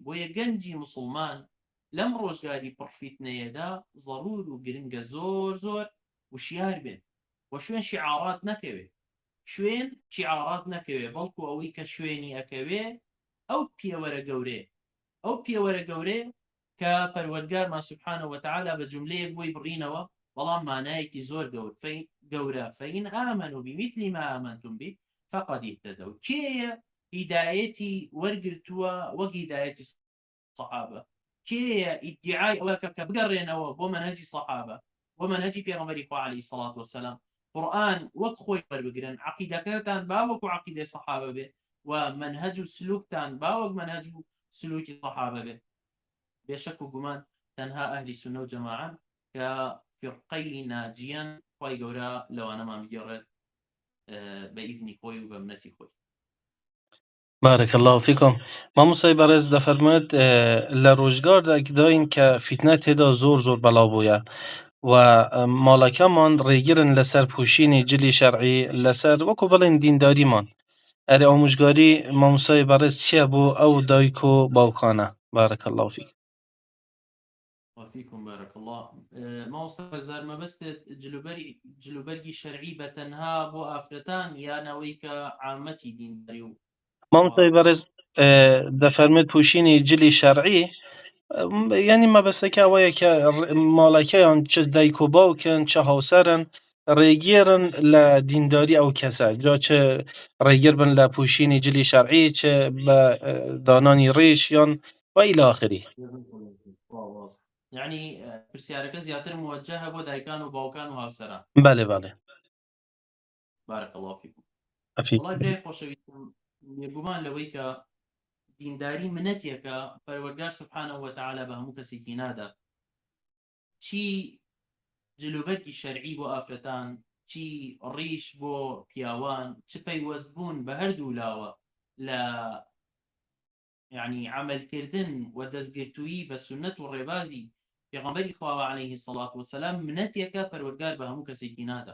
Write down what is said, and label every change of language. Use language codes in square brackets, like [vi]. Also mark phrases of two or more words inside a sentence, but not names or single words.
[ckb] بۆیە گەنجی موسڵمان لەم ڕۆژگاری پڕفیتنەیەدا ضەرور و گرنگە زۆر زۆر وشیار بێت و شوێن شیعارات نەکەوێ، بەڵکو ئەوەی کە شوێنی ئەکەوێ ئەو پێوەرە گەورێ کە پەروەردگارمان [ar] سوبحانەهو وەتەعالە [ckb] بە جوملەیەک بۆی بڕینەوە، بەڵام مانایەکی زۆر گەورە. [ar] فەئین ئامەنوا بمثل ما آمنتم به فقد اهتدوا. [ckb] کێیە هیدایەتی وەرگرتووە وەک هیدایەتی سەحابە؟ کێیە ئیدعای ئەوە کە بگەڕێنەوە بۆ منهەجی سەحابە، بۆ منهەجی پێغەمبەری خوا [ar] عەلەیهی سەڵات وەسەلام؟ [ckb] قورئان وەک خۆی وەربگرن، عەقیدەکەتان با وەکو عەقیدەی سەحابە بێ و منهەج و سلووکتان با وەک منهەج و سلووکی سەحابە بێ. بێشەک و گومان تەنها ئەهلی سوننە و جەماعەن کە فرقەی ناجیان، خوای گەورە لەوانەمان بگێڕێت بە ئیذنی خۆی و بە منەتی خۆی. [ar] بارك الله فيكم. [ckb] مامۆستای بەڕێز دەفەرمێت لە ڕۆژگارداین کە فیتنە تێدا زۆر بەڵاو بووە و ماڵەکەمان ڕێگرن لەسەر پوشینی جلی شەرعی لەسەر وەکو بڵێن دینداریمان. ئەرێ ئامۆژگاری مامۆستای بەڕێز چییە بۆ ئەو دایک و باوکانە؟ [ar] بارك الله فيك. وفيكم بارك الله. [ckb] مامۆستا بەزار مەبەستێت جلوبەرگی شەرعی بە تەنها بۆ ئافرەتان یانەوەی کە عامەتی دینداری و مامۆستای بەڕێز دەفەرمێت پوشینی جلی شەرعی یعنی مەبەستەکە ئەوەیە کە ماڵەکەیان چ دایک و باوکن چ هاوسەرن ڕێگێرن لە دینداری ئەو کەسە جا چ ڕێگیر بن لە پوشینی جلی شەرعی چ بە دانانی ڕێژ یان و [ar] إلى آخره. [ckb] یعنی پرسیارەکە زیاتر موجهە بۆ دایکان و باوکان و هاوسەران. بەڵێ بەڵێ. [ar] بارەکە الله فیکم. ئەفی [ckb] وڵای برای خۆشەویستم بێگومان لەوەی کە دینداری منەتێکە پەروەردگار [ar] سبحانەهو وتەعالا [ckb] بە هەموو کەسێکی نادا، چی جلوبەرکی شەرعی بۆ ئافرەتان، چی ڕیش بۆ پیاوان، چ پەیوەست بوون بە هەردوو لاوە لە یعنی عملکردن و دەستگرتووی بە سونەت و ڕێبازی پێغەمبەری خواوە [ar] عەلەیهی سەڵات وسەلام [ckb] منەتێکە پەروەردگار بە هەموو کەسێکی نادا.